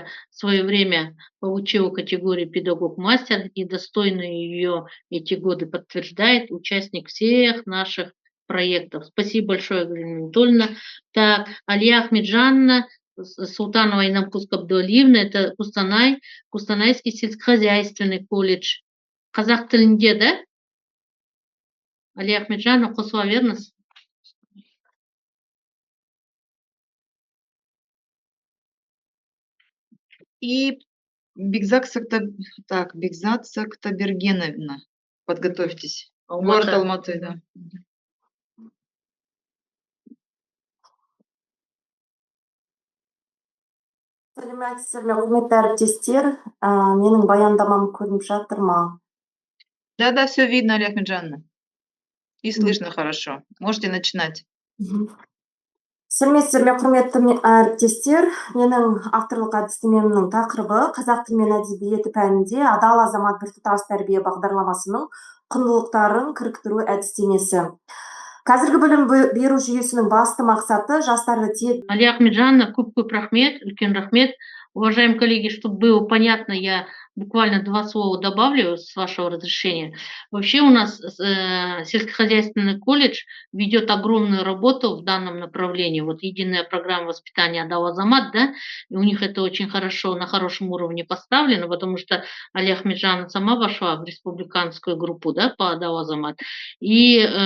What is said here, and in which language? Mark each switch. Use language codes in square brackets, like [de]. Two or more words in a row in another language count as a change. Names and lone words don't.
[ru] В свое время получила категорию педагог-мастер, и достойно ее эти годы подтверждает участник всех наших проектов. Спасибо большое, Галина Анатольевна. Так, Алия Ахмеджанна, Султанова Инам Кускабдуалиевна, это Кустанайский сельскохозяйственный колледж. [kk] Қазақ тілінде, да? Алия Ахмеджанна, қосыла беріңіз. [ru] И Бекзат Сактабергеновна, подготовьтесь. Город Алматы, да. [kk] Сәлеметсіздер ме, құрметті әріптестер, менің баяндамам көрініп жатыр ма? [ru] Да, все видно, Алия Ахмеджанна. И слышно хорошо. Можете начинать. [kk] Сәлеметсіздер ме, құрметті әріптестер, менің авторлық әдістемемнің тақырыбы қазақ тілі мен әдебиеті пәнінде адал азамат біртұтас тәрбие бағдарламасының құндылықтарын кіріктіру әдістемесі. Қазіргі білім беру жүйесінің басты мақсаты жастарды тек... Алия Ахмеджанна, көп рахмет, үлкен рахмет. [ru] Уважаемые коллеги, чтобы было понятно, я буквально 2 слова добавлю, с вашего разрешения. Вообще у нас сельскохозяйственный колледж ведет огромную работу в данном направлении. Вот единая программа воспитания Адал Азамат, да, и у них это очень хорошо, на хорошем уровне поставлено, потому что Алия Ахмеджанна сама вошла в республиканскую группу, да, по Адал Азамат.